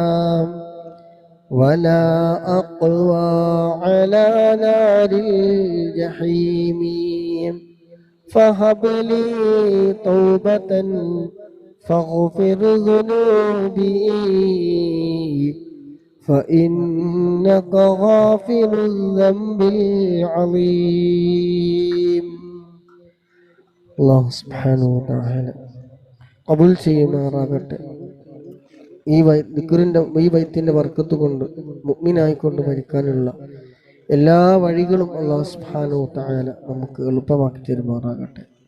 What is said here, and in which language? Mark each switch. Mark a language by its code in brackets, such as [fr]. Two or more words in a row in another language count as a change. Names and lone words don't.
[ar] ولا أقوى على نار الجحيم، فهب لي توبة فاغفر ذنوبي فإنك غافر الذنب العظيم. الله سبحانه وتعالى [ml] ഖബൂൽ ചെയ്യുമാറാകട്ടെ. ഈ ബൈത്തിന്റെ ബർക്കത്ത് കൊണ്ട് മുഅ്മിനായിക്കൊണ്ട് മരിക്കാനുള്ള എല്ലാ വഴികളും [ar] الله سبحانه وتعالى [ml] നമുക്ക് എളുപ്പമാക്കി തരുമാറാകട്ടെ.